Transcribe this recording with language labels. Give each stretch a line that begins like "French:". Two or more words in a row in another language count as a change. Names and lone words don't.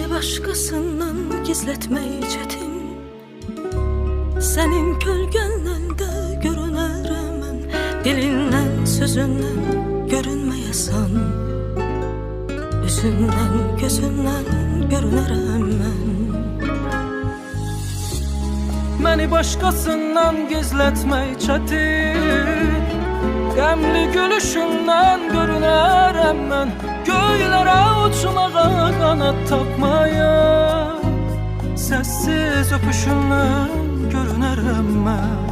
Turkish: başkasından gizletmeyi çetin. Senin kölgenle de görünerem ben, dilinden sözünden görünmeyesen. Üzünden gözünden görünerem ben.
Azerbaijani: Məni başqasından gizlətmək çətin. Qəmli gülüşündən görünərəm mən, göylərə uçmağa qanad tapmaya. Səssiz öpüşündən görünərəm mən.